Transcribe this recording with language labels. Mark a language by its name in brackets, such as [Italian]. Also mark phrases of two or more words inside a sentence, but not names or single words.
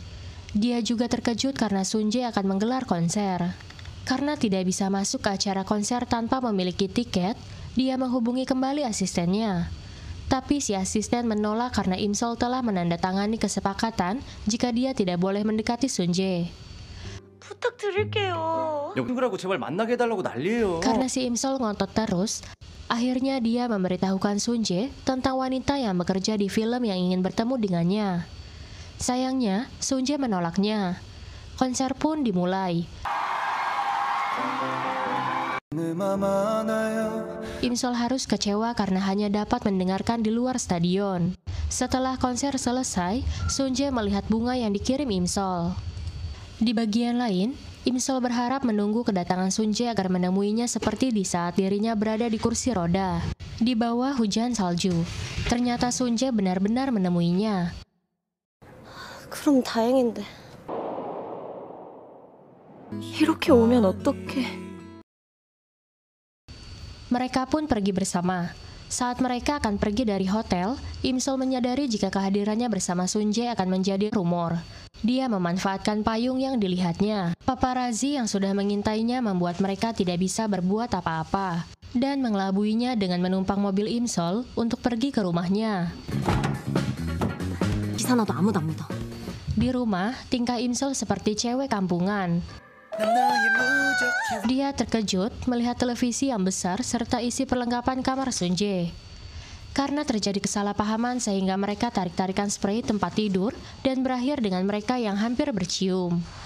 [Indonesian] Dia juga terkejut karena Sunjae akan menggelar konser. Karena tidak bisa masuk ke acara konser tanpa memiliki tiket, dia menghubungi kembali asistennya. Tapi si asisten menolak karena Im Sol telah menandatangani kesepakatan jika dia tidak boleh mendekati Sunjae. [Korean] 부탁드릴게요. 친구라고 제발 만나게 해달라고 난리예요. [Indonesian] Karena si Im Sol ngotot terus, akhirnya dia memberitahukan Sunjae tentang wanita yang bekerja di film yang ingin bertemu dengannya. Sayangnya, Sunjae menolaknya. Konser pun dimulai. Im Sol harus kecewa karena hanya dapat mendengarkan di luar stadion. Setelah konser selesai, Sunjae melihat bunga yang dikirim Im Sol. Di bagian lain, Im Sol berharap menunggu kedatangan Sunjae agar menemuinya seperti di saat dirinya berada di kursi roda. Di bawah hujan salju, ternyata Sunjae benar-benar menemuinya. [Korean] 그럼 다행인데. 이렇게 오면 어떡해. [Indonesian] Mereka pun pergi bersama. Saat mereka akan pergi dari hotel, Im Sol menyadari jika kehadirannya bersama Sunjae akan menjadi rumor. Dia memanfaatkan payung yang dilihatnya. Paparazzi yang sudah mengintainya membuat mereka tidak bisa berbuat apa-apa dan mengelabuinya dengan menumpang mobil Im Sol untuk pergi ke rumahnya. [Korean] 기사나도 아무도 안 믿어. [Indonesian] Di rumah, tingkah Im Sol seperti cewek kampungan. Dia terkejut melihat televisi yang besar serta isi perlengkapan kamar Sunjae. Karena terjadi kesalahpahaman sehingga mereka tarik-tarikan spray tempat tidur dan berakhir dengan mereka yang hampir bercium.